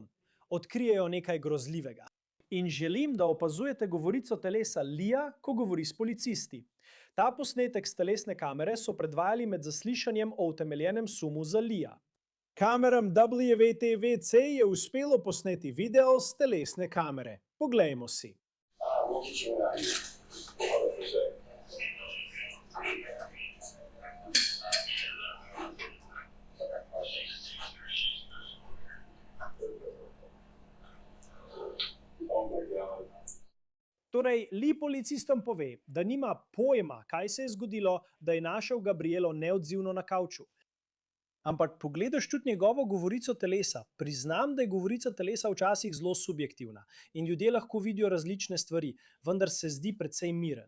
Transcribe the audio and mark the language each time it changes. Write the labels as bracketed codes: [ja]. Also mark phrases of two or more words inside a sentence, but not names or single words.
[sl] Odkrijejo nekaj grozljivega. In želim, da opazujete govorico telesa Leeja, ko govori s policisti. Ta posnetek s telesne kamere so predvajali med zaslišanjem o utemeljenem sumu za Leeja. Kameram WTVC je uspelo posneti video s telesne kamere. Poglejmo si. [en] We'll get you out of here. 100%. Oh my God. [sl] Torej, Lee policistom pove, da nima pojma, kaj se je zgodilo, da je našel Gabrielo neodzivno na kavču. Ampak pogledaš tudi njegovo govorico telesa. Priznam, da je govorica telesa včasih zelo subjektivna in ljudje lahko vidijo različne stvari, vendar se zdi precej miren.